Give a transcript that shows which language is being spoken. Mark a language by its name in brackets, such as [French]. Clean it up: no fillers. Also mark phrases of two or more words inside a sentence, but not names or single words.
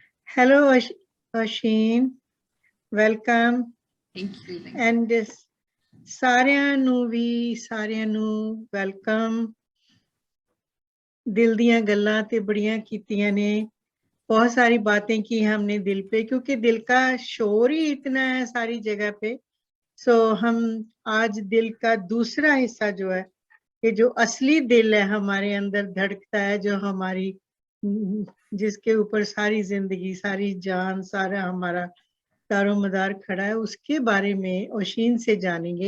[English] Hello, Oshin. Welcome. Thank you. [Punjabi] And ਸਾਰਿਆਂ ਨੂੰ welcome. ਦਿਲ ਦੀਆਂ ਗੱਲਾਂ ਤੇ ਬੜੀਆਂ ਕੀਤੀਆਂ ਨੇ, [Hindi] बहुत सारी बातें की हमने दिल पे, क्योंकि दिल का शोर ही इतना है सारी जगह पे। सो हम आज दिल का दूसरा हिस्सा जो है, ये जो असली दिल है हमारे अंदर धड़कता है, जो हमारी जिसके ऊपर सारी जिंदगी, सारी जान, सारा हमारा दारोमदार खड़ा है, उसके बारे में ओशीन से जानेंगे।